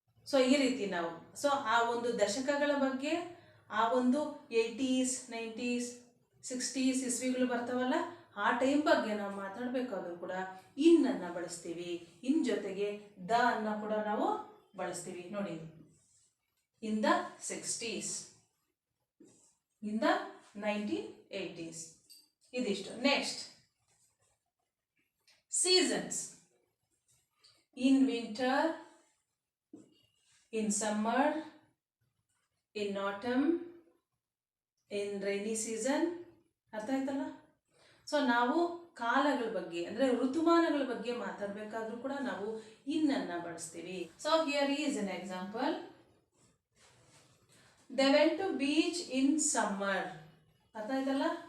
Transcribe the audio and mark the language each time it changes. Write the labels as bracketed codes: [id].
[kn] So ಈ ರೀತಿ ನಾವು ಆ ಒಂದು ದಶಕಗಳ ಬಗ್ಗೆ, ಆ ಒಂದು 80s 90s 60s ಇಸ್ವಿಗಳು ಬರ್ತಾವಲ್ಲ, ಆ ಟೈಮ್ ಬಗ್ಗೆ ನಾವು ಮಾತಾಡಬೇಕಾದ್ರೂ ಕೂಡ ಇನ್ ಅನ್ನ ಬಳಸ್ತೀವಿ. ಇನ್ ಜೊತೆಗೆ ದ ಅನ್ನ ಕೂಡ ನಾವು ಬಳಸ್ತೀವಿ ನೋಡಿ. [en] in the 60s, in the 1980s, [kn] ಇದಿಷ್ಟು. [en] Next seasons. In winter, in summer, in autumn, in rainy season. [kn] ಅರ್ಥ ಆಯ್ತಲ್ಲ. ಸೊ ನಾವು ಕಾಲಗಳ ಬಗ್ಗೆ ಅಂದರೆ ಋತುಮಾನಗಳ ಬಗ್ಗೆ ಮಾತಾಡಬೇಕಾದ್ರೂ ಕೂಡ ನಾವು ಇನ್ನನ್ನು ಬಳಸ್ತೀವಿ. [en] So here is an example. They went to beach in summer. [kn] ಅರ್ಥ ಆಯ್ತಲ್ಲ.